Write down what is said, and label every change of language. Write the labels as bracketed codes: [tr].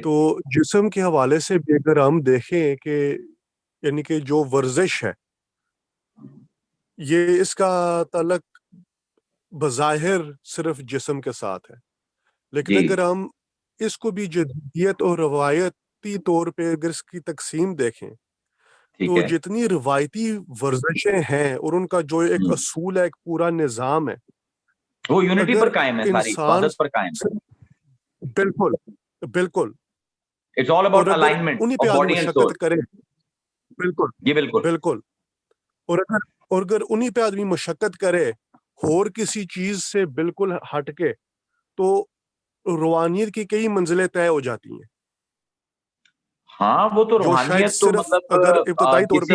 [ur] تو جسم کے حوالے سے بھی اگر ہم دیکھیں کہ یعنی کہ جو ورزش ہے یہ اس کا تعلق بظاہر صرف جسم کے ساتھ ہے، لیکن اگر ہم اس کو بھی جدیدیت اور روایتی طور پہ اگر اس کی تقسیم دیکھیں تو جتنی روایتی ورزشیں ہیں اور ان کا جو ایک اصول ہے، ایک پورا نظام ہے، وہ یونٹی پر قائم ہے، ساری وحدت پر قائم ہے. بالکل. [en] It's all about alignment of body and soul. [ur] کرے بالکل. اور اگر انہی پہ آدمی مشقت کرے اور کسی چیز سے بالکل ہٹ کے تو روحانیت کی کئی منزلیں طے ہو جاتی ہیں. ہاں وہ تو روحانیت تو مطلب اگر ابتدائی طور پہ